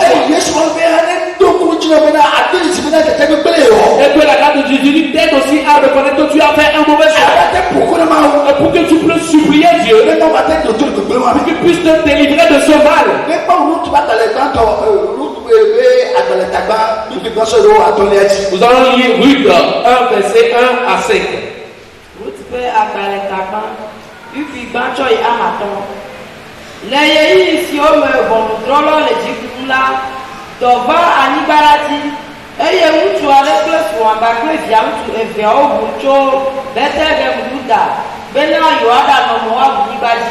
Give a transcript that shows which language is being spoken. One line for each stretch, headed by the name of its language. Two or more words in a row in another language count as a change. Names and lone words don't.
French: Et que la grâce de Jésus t'aide aussi à reconnaître que tu as fait un mauvais choix. Et pour que tu puisses supplier Dieu, pour qu'il puisse te délivrer de ce mal. Nous allons lire Ruth 1, verset 1 à 5.
Ewe: Eye ŋutsu aɖe kple srɔ̃a kpakple via ŋutsu eveawo ʋu tso Betlehem Yuda bena yewoaɖanɔ Moabnyigba dzi.